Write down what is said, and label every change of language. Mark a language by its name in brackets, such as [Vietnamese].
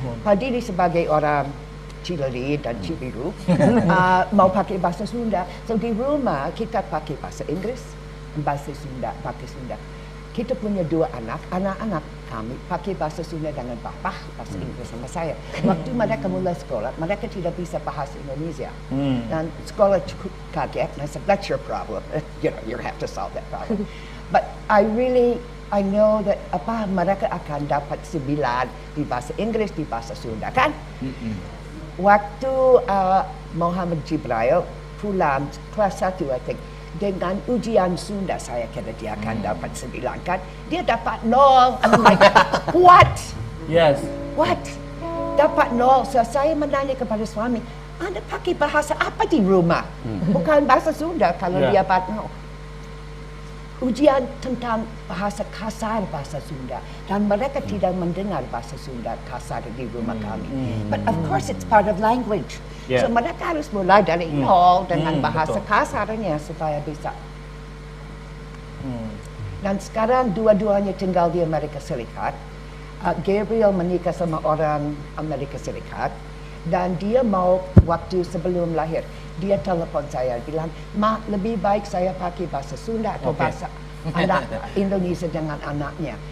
[Indonesian] Pak Didi sebagai orang Cileni dan Cibiru mau pakai bahasa Sunda, so di rumah kita pakai bahasa Inggris, bahasa Sunda, pakai Sunda. Kita punya 2 anak-anak kami pakai bahasa Sunda dengan bapa, bahasa Inggris sama saya. Waktu mereka mulai sekolah, mereka tidak bisa bahasa Indonesia. Dan sekolah cukup kaget, [English] and I said, that's your problem. You have to solve that problem. But I know that [Indonesian] mereka akan dapat 9 di bahasa Inggris, di bahasa Sunda, kan? Waktu Muhammad Jibril pulang kelas 1, [English] I think, [Indonesian] dengan ujian Sunda saya kira dia akan dapat 9 kan, dia dapat 0. [English] I'm like, what? Yes. [Indonesian] What? Dapat 0. So saya menanya kepada suami, Anda pakai bahasa apa di rumah? Bukan bahasa Sunda kalau dia no. Ujian tentang bahasa kasar bahasa Sunda dan mereka tidak mendengar bahasa Sunda kasar di rumah kami. [English] But of course it's part of language. [Indonesian] So mereka harus mulai dari nol dengan bahasa kasarnya supaya bisa. Dan sekarang dua-duanya tinggal di Amerika Serikat. Gabriel menikah sama orang Amerika Serikat dan dia mau waktu sebelum lahir dia telepon saya bilang, "Ma, lebih baik saya pakai bahasa Sunda atau bahasa anak Indonesia dengan anaknya."